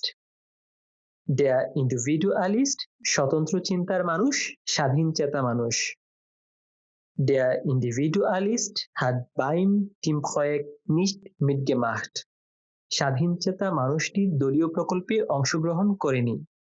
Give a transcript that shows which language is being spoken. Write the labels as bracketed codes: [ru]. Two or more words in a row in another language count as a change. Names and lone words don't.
[de] Der Individualist [bn] স্বতন্ত্র চিন্তার মানুষ, স্বাধীনচেতা মানুষ। [de] Der Individualist hat beim Teamprojekt nicht mitgemacht. [bn] স্বাধীনচেতা মানুষটি দলীয় প্রকল্পে অংশগ্রহণ করেনি।